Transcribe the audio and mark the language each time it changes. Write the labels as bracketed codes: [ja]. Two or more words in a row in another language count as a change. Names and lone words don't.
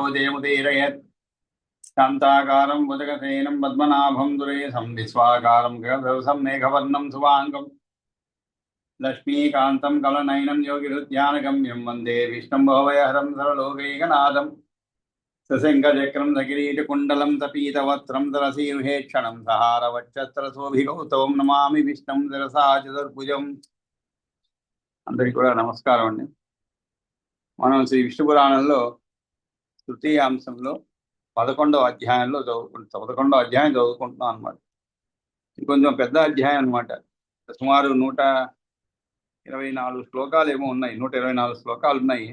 [sa] जयमुदीरयेत् शान्ताकारं भुजगशयनं पद्मनाभं दुरेशं विश्वाकारं गगनसदृशं मेघवर्णं शुभाङ्गं लक्ष्मीकान्तं कमलनयनं योगिहृद्यानगम्यं वन्दे विष्णुं भवभयहरं सर्वलोकैकनाथं सशङ्खचक्रं सकिरीटकुण्डलं तपीतवस्त्रं सरसीरुहेक्षणं सहारवक्षस्त्रशोभिकौस्तवं नमामि विष्णुं शिरसा चतुर्भुजम् [te] అందరికీ కూడా నమస్కారం అండి. మనం శ్రీ విష్ణు పురాణంలో తృతీయ అంశంలో 11వ అధ్యాయంలో 11వ అధ్యాయం చదువుకుంటున్నాం అనమాట. ఇది కొంచెం పెద్ద అధ్యాయం అనమాట. సుమారు 124 శ్లోకాలు ఏమో ఉన్నాయి, 124 శ్లోకాలు ఉన్నాయి.